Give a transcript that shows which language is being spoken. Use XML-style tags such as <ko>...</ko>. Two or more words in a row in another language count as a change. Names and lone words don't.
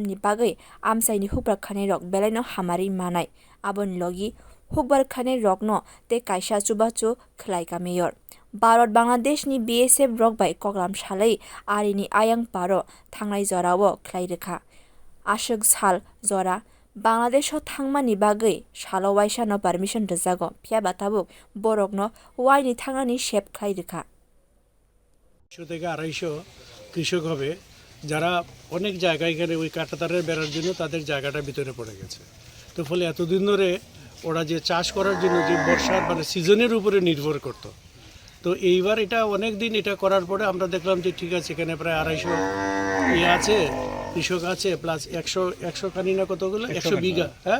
<trp>ni bagai amsai ni hukbar khane rok belaino hamari manai abon logi hukbar khane rok no te kaisa chubachu khlaika mayor Bharat Bangladesh ni BSF rok bai koklam salai ari ni ayang paro thangnai jorao khlai rekha ashuk sal jora Bangladesh o thangmani bagai salo waisa no permission rejago phia batabuk borok no wai ni thangnani shep khlai rekha</trp> <bn>কৃষক হবে যারা অনেক জায়গায় এখানে ওই কাঁটাতারের বেড়ার জন্য তাদের জায়গাটা ভিতরে পড়ে গেছে তো ফলে এতদিন ধরে ওরা যে চাষ করার জন্য যে বর্ষার মানে সিজনের উপরে নির্ভর করত তো এইবার এটা অনেক দিন এটা করার পরে আমরা দেখলাম যে ঠিক আছে এখানে প্রায় 250 আছে কৃষক আছে প্লাস 100 কানি না কতগুলো 100 বিঘা হ্যাঁ</bn>